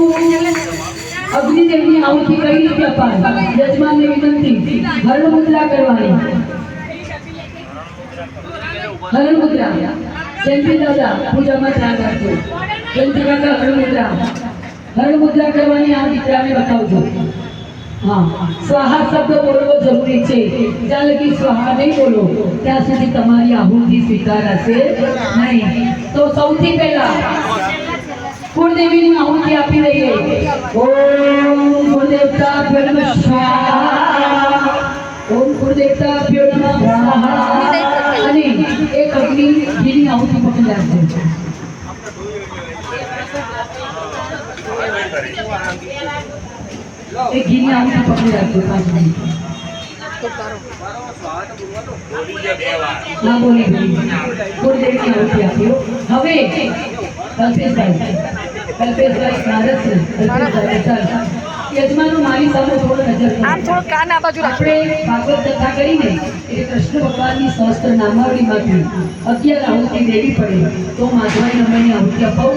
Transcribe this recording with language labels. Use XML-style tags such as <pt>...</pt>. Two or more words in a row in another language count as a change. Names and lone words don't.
<gu>અગ્નિદેવની આહુતિ કઈ રીતે અપાય? યજમાનને વિનંતી, હરણ મુદ્રા કરવાની। હરણ મુદ્રા જયંતિ દાદા પૂજામાં ધ્યાન રાખજો। જયંતિ કાકા હરણ મુદ્રા કરવાની આ દીકરાને બતાવજો। હા, સ્વાહા શબ્દ બોલવો જરૂરી છે। જ્યાં લગી સ્વાહા નહીં બોલો ત્યાં સુધી તમારી આહુતિ સ્વીકારાશે નહીં। તો સૌથી પહેલા કુળદેવીની આહુતિ આપી દઈએ।</gu> <sa>ॐ कुलदेवताभ्यो नमः स्वाहा, ॐ कुलदेवताभ्यो नमः स्वाहा।</sa> <gu>અને એક અગ્નિ ઘીની આહુતિ પકડી રાખજો।</gu> <hi>एक घीनी आहुति पकड़ी रखो 5 मिनट। हाँ बोली थोड़ी देर की आहुति आप्यो।</hi> <gu>હવે કલ્પેશભાઈ નારદ યજમાનો મારી સામે થોડો નજર આમ થોડો કાન આ બાજુ રાખો। આપણે ભાગવત કથા કરીને એટલે કૃષ્ણ ભગવાનની સહસ્ત્ર નામાવલીમાંથી 11 આહુતિ દેવી પડે તો માધવાય નમઃની આહુતિ અપાવું।</gu>